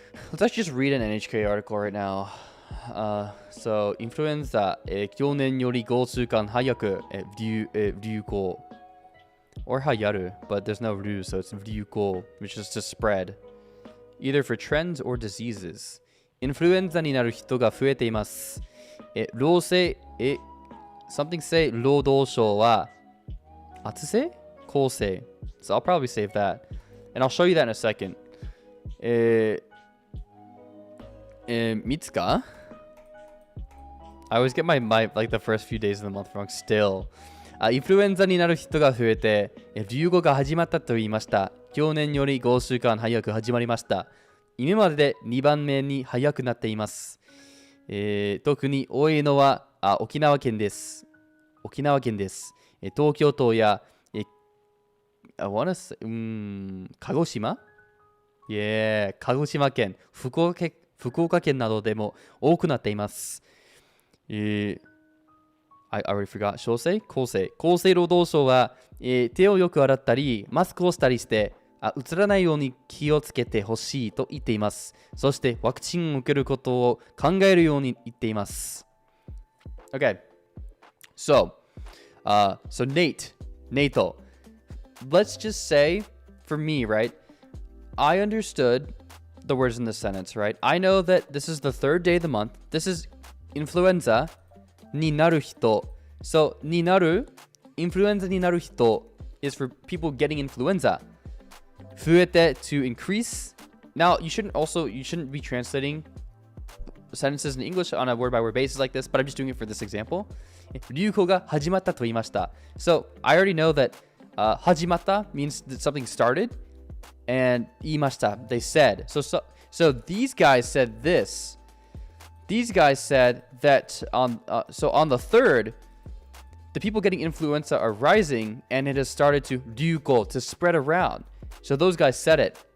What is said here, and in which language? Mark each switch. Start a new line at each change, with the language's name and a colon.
English: Let's actually just read an NHK article right now. So, influenza,
Japanese: 去年より5週間早く流行
English: or 流行る, but there's no 流, so it's 流行, which is to spread, either for trends or diseases.
Japanese: インフルエンザになる人が増えています。
English: 労政、something say
Japanese: 労働省は厚生厚生
English: so I'll probably save that, and I'll show you that in a second.
Japanese: 三つか
English: I always get my like the first few days of the month wrong still.
Japanese: インフルエンザになる人が増えて流行が始まったと言いました。去年より5週間早く始まりました。今までで2番目に早くなっています。特に多いのは沖縄県です。沖縄県です。東京都や
English: I wanna say,
Japanese: 鹿児島 Yeah, 鹿児島県、福岡県などでも多くなっています。
English: I already forgot.
Japanese: 小生厚生労働省は、手をよく洗ったり、マスクをしたりして、うつらないように気をつけてほしいと言っています。そしてワクチンを受けることを考えるように言っています。
English: Okay. So Nate, let's just say, for me, right? I understood the words in this sentence, right? I know that this is the third day of the month. This is influenza
Japanese: になる人.
English: So になる influenza になる人 is for people getting influenza. 増えて to increase. Now you shouldn't be translating sentences in English on a word by word basis like this, but I'm just doing it for this example.
Japanese: 流行が始まったと言いました.
English: So I already know that 始まった means that something started, and 言いました they said. So these guys said this. These guys said that on the 3rd, the people getting influenza are rising, and it has started to 流行 to spread around. So those guys said it.